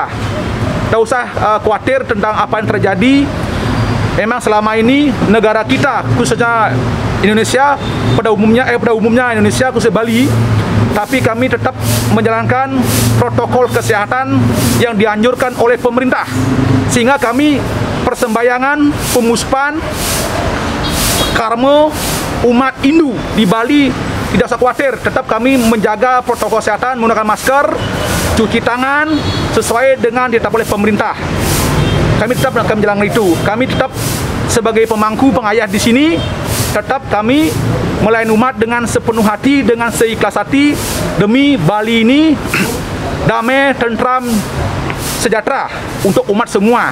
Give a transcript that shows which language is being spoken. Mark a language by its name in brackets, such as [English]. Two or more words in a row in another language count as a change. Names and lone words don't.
[Indonesian] Tidak usah khawatir tentang apa yang terjadi. Memang selama ini negara kita, khususnya Indonesia, pada umumnya Indonesia, khususnya Bali, tapi kami tetap menjalankan protokol kesehatan yang dianjurkan oleh pemerintah. Sehingga kami persembayangan, pemuspan, karma umat Hindu di Bali tidak usah khawatir. Tetap kami menjaga protokol kesehatan, menggunakan masker, cuci tangan sesuai dengan ditetapkan oleh pemerintah. Kami tetap akan menjalankan itu. Kami tetap sebagai pemangku, pengayah di sini, tetap kami melayani umat dengan sepenuh hati, dengan seikhlas hati, demi Bali ini damai, tentram, sejahtera untuk umat semua.